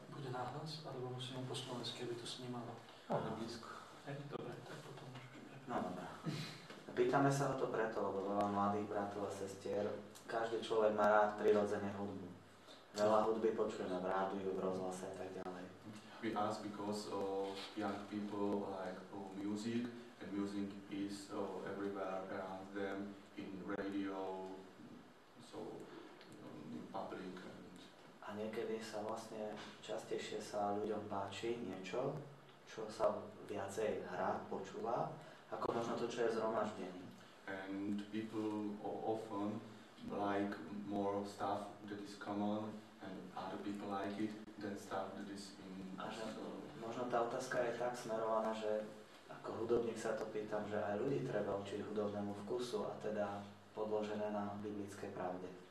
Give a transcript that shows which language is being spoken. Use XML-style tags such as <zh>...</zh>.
<sk>Bude náhlas, alebo musím po slovensky, aby to snímalo. Ale blízko. Dobre, tak potom môžeš. No dobré. Pýtame sa o to preto, lebo veľa mladých bratov a sestier, každý človek má rád prirodzene hudbu. Veľa hudby počujeme v rádiu, v rozhlase a tak ďalej.</sk> <en>We ask because young people like music, and music is everywhere around them, in radio, so in public.</en> <sk>A niekedy sa vlastne častejšie sa ľuďom páči niečo, čo sa viacej hrá, počúva, ako možno to, čo je zhromaždení.</sk> <en>And people often like more stuff that is common, and other people like it than stuff that is in...</en> <sk>A že možno tá otázka je tak smerovaná, že ako hudobník sa to pýtam, že aj ľudí treba učiť hudobnému vkusu a teda podložené na biblickej pravde.</sk>